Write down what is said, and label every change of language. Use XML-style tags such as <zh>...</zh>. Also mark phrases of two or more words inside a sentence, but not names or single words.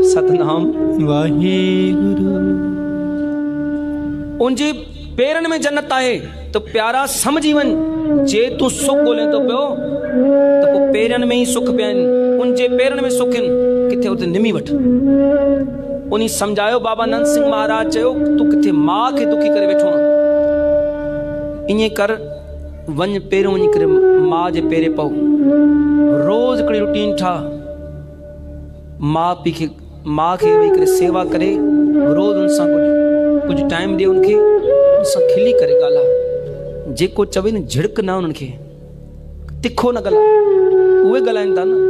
<sd>सतनाम वाहेगुरु। उनजे पेरनि में जन्नत आहे त प्यारा सम्झी वञ, जे तूं सुख ॻोल्हे थो पियो त पोइ पेरनि में ई सुख पिया आहिनि, उनजे पेरनि में सुख आहिनि, किथे उते निमी वठ। उन सम्झायो बाबा नंद सिंह महाराज चयो तूं किथे माउ खे दुखी करे वेठो आहे, ईअं कर वञ पहिरियों वञी करे माउ जे पेरे पओ, रोज़ हिकिड़ी रूटीन ठाह, माउ पीउ खे माउ खे वेही करे सेवा करे, रोज़ उन सां कुझु टाइम ॾिए, उनखे उन सां खिली करे ॻाल्हाए, जेको चवे न झिड़क न उन्हनि खे, तिखो न ॻाल्हाए, उहे ॻाल्हाइनि था न।</sd>